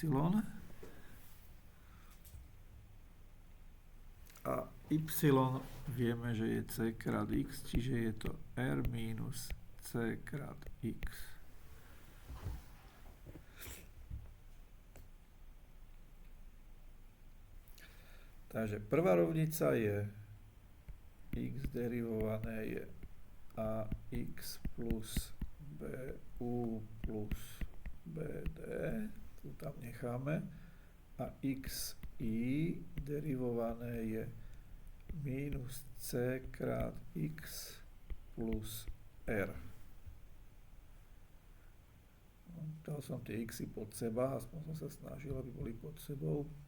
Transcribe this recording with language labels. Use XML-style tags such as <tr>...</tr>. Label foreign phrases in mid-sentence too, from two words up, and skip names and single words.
<sk>A y vieme, že je c krát x, čiže je to r minus c krát x. Takže prvá rovnica je x derivované je ax plus bu plus bd, tu tam necháme, a xi derivované je minus c krát x plus r. Dal som tie xy pod seba, aspoň som sa snažil, aby boli pod sebou.</sk>